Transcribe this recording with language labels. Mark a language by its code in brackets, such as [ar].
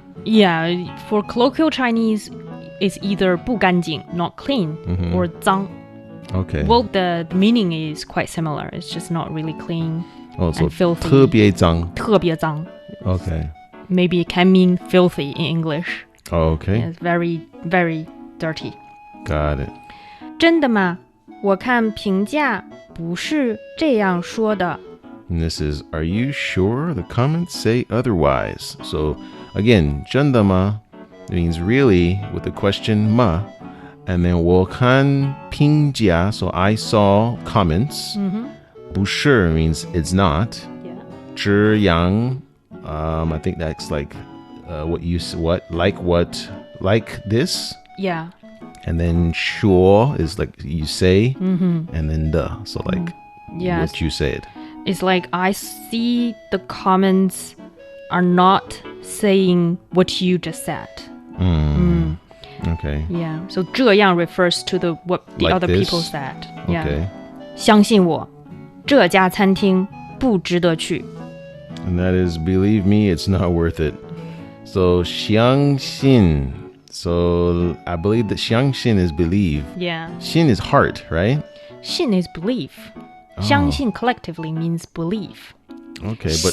[en] Yeah, for colloquial Chinese, it's either 不干净, not clean, or 脏. Okay. Well, the meaning is quite similar. It's just not really clean so and filthy. [zh] 特别脏. 特别脏. [en] Okay. Maybe it can mean filthy in English. Okay. It's very, very dirty. Got it. [zh] 真的吗？我看评价不是这样说的。 [en] And this is, are you sure? The comments say otherwise. So again, 真的吗 means really with the question ma. And then 我看评价, so I saw comments. 不是 means it's not. Yeah. 这样, I think that's like like this. Yeah. And then sure is like you say, and then the. So like Yes. what you said. It's like I see the comments are not saying what you just said. Okay. Yeah. So 这样 refers to what the Like other this? people said. Yeah. Okay. [zh] 相信我，这家餐厅不值得去。 [en] And that is, believe me, it's not worth it. So 相信. So I believe that 相信 is believe. Yeah. 信 is heart, right? 信 is belief. 相信 collectively means belief. Okay, but